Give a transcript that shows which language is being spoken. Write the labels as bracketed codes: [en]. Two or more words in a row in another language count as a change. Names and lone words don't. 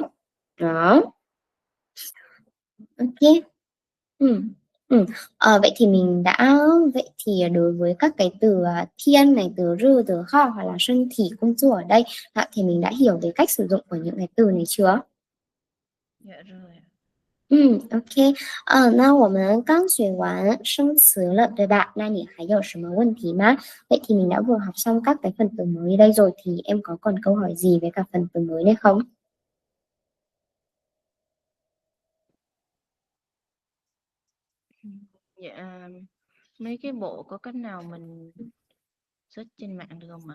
[vi] Đó. Ok. Ừ. Ừ. Vậy thì mình đã vậy thì đối với các cái từ thiên này, từ rư, từ kho hoặc là sơn thì công chúa ở đây thì mình đã hiểu về cách sử dụng của những cái từ này chưa? Dạ rồi. [zh] OK，那我们刚学完生词了，对吧？那你还有什么问题吗？ [vi] Vậy thì mình đã vừa học xong các cái phần từ mới đây rồi, thì em có còn câu hỏi gì về các phần từ mới này không? Dạ, mấy cái bộ có cách nào mình search trên mạng được không ạ?